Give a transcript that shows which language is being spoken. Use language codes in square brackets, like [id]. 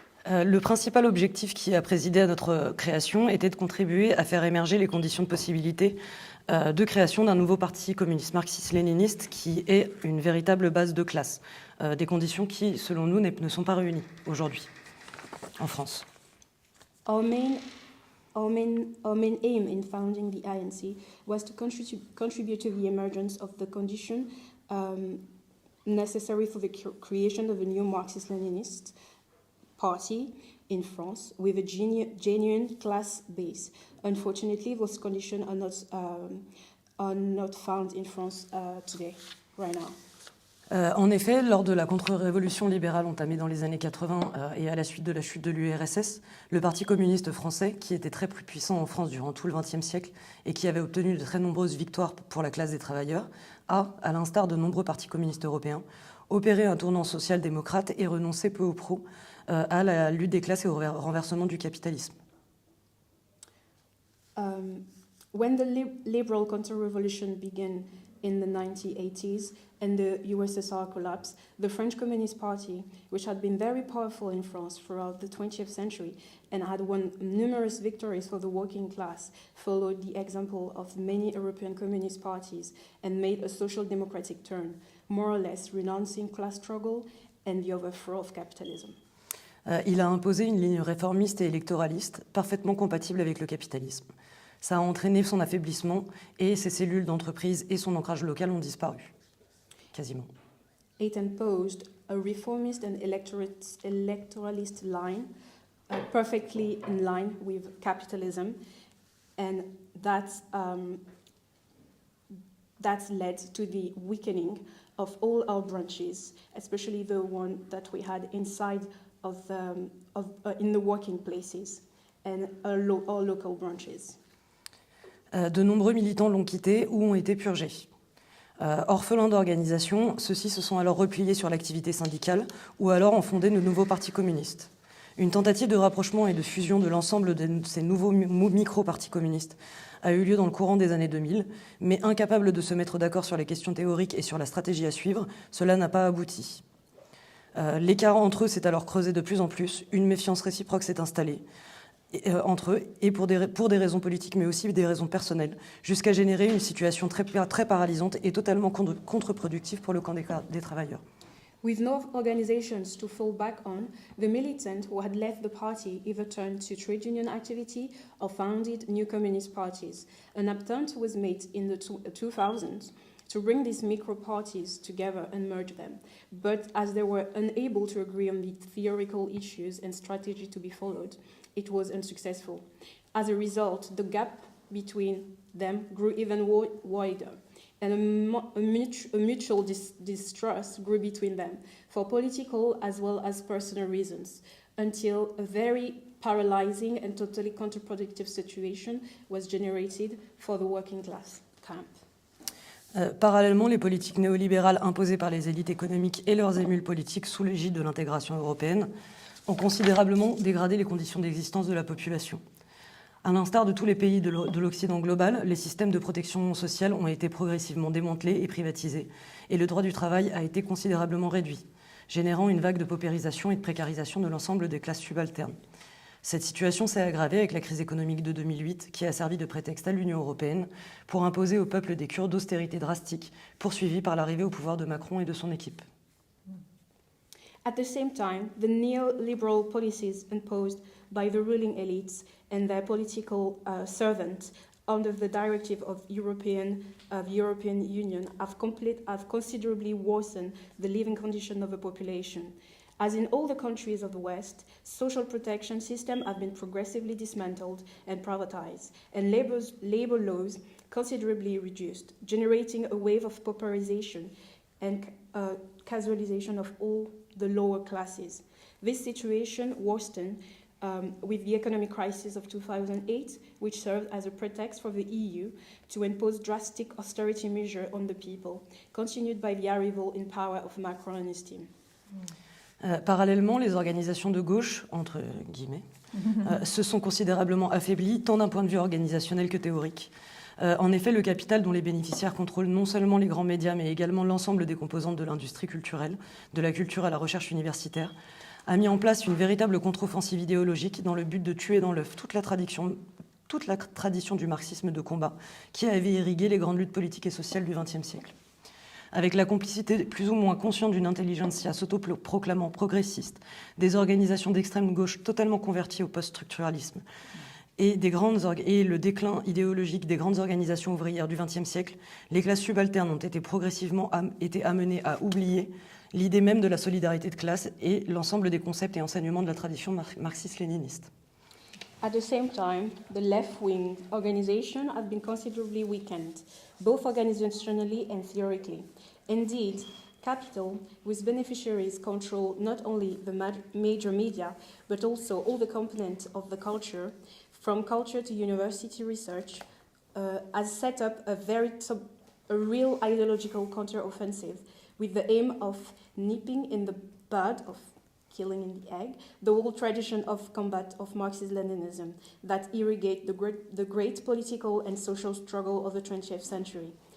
[fr] Le principal objectif qui a présidé à notre création était de contribuer à faire émerger les conditions de possibilité de création d'un nouveau parti communiste marxiste-léniniste qui est une véritable base de classe. Des conditions qui, selon nous, ne sont pas réunies aujourd'hui en France. [en] Our main aim in founding the INC was to contribute to the emergence of the condition necessary for the creation of a new Marxist-Leninist party in France with a genuine class base. Unfortunately, those conditions are not found in France today, right now. [fr] En effet, lors de la contre-révolution libérale entamée dans les années 80 et à la suite de la chute de l'URSS, le Parti communiste français, qui était très plus puissant en France durant tout le XXe siècle et qui avait obtenu de très nombreuses victoires pour la classe des travailleurs, a, à l'instar de nombreux partis communistes européens, opéré un tournant social-démocrate et renoncé peu ou prou à la lutte des classes et au renversement du capitalisme. [en] When the liberal counter-revolution began in the 1980s and the USSR collapsed, the French Communist Party, which had been very powerful in France throughout the 20th century and had won numerous victories for the working class, followed the example of many European communist parties and made a social democratic turn, more or less renouncing class struggle and the overthrow of capitalism. [fr] Il a imposé une ligne réformiste et électoraliste parfaitement compatible avec le capitalisme. Ça a entraîné son affaiblissement et ses cellules d'entreprise et son ancrage local ont disparu. Quasiment. [en] It imposed a reformist and electoralist line, perfectly in line with capitalism, and that's led to the weakening of all our branches, especially the one that we had inside in the working places and our local branches. [fr] De nombreux militants l'ont quitté ou ont été purgés. Orphelins d'organisation, ceux-ci se sont alors repliés sur l'activité syndicale ou alors ont fondé de nouveaux partis communistes. Une tentative de rapprochement et de fusion de l'ensemble de ces nouveaux micro-partis communistes a eu lieu dans le courant des années 2000, mais incapable de se mettre d'accord sur les questions théoriques et sur la stratégie à suivre, cela n'a pas abouti. L'écart entre eux s'est alors creusé de plus en plus, une méfiance réciproque s'est installée entre eux, et pour des raisons politiques, mais aussi des raisons personnelles, jusqu'à générer une situation très paralysante et totalement contre-productive pour le camp des travailleurs. [en] With no organizations to fall back on, the militant who had left the party either turned to trade union activity or founded new communist parties. An attempt was made in the 2000s to bring these micro-parties together and merge them. But as they were unable to agree on the theoretical issues and strategy to be followed, it was unsuccessful. As a result, the gap between them grew even wider, and a mutual distrust grew between them, for political as well as personal reasons, until a very paralyzing and totally counterproductive situation was generated for the working class camp. [fr] Parallèlement, les politiques néolibérales imposées par les élites économiques et leurs émules politiques sous l'égide de l'intégration européenne ont considérablement dégradé les conditions d'existence de la population. À l'instar de tous les pays de l'Occident global, les systèmes de protection sociale ont été progressivement démantelés et privatisés, et le droit du travail a été considérablement réduit, générant une vague de paupérisation et de précarisation de l'ensemble des classes subalternes. Cette situation s'est aggravée avec la crise économique de 2008, qui a servi de prétexte à l'Union européenne pour imposer au peuple des cures d'austérité drastiques, poursuivies par l'arrivée au pouvoir de Macron et de son équipe. [en] At the same time, the neoliberal policies imposed by the ruling elites and their political servants under the directive of the European Union have considerably worsened the living condition of the population. As in all the countries of the West, social protection systems have been progressively dismantled and privatized, and labor laws considerably reduced, generating a wave of pauperization and casualization of all the lower classes. This situation worsened with the economic crisis of 2008, which served as a pretext for the EU to impose drastic austerity measures on the people, continued by the arrival in power of Macron and his team. [fr] Parallèlement, les organisations de gauche, entre guillemets, se sont considérablement affaiblies, tant d'un point de vue organisationnel que théorique. En effet, le capital dont les bénéficiaires contrôlent non seulement les grands médias, mais également l'ensemble des composantes de l'industrie culturelle, de la culture à la recherche universitaire, a mis en place une véritable contre-offensive idéologique dans le but de tuer dans l'œuf toute la tradition du marxisme de combat qui avait irrigué les grandes luttes politiques et sociales du XXe siècle. Avec la complicité plus ou moins consciente d'une intelligentsia s'autoproclamant progressiste, des organisations d'extrême gauche totalement converties au post-structuralisme, et le déclin idéologique des grandes organisations ouvrières du XXe siècle, les classes subalternes ont été progressivement amenées à oublier l'idée même de la solidarité de classe et l'ensemble des concepts et enseignements de la tradition marxiste-léniniste. [en] At the same time, the left-wing organization have been considerably weakened, both organizationally and theoretically. Indeed, capital, with beneficiaries control not only the major media, but also all the components of the culture, from culture to university research, has set up a real ideological counter-offensive with the aim of nipping in the bud, of killing in the egg, the whole tradition of combat of Marxist-Leninism that irrigate the great political and social struggle of the 20th century.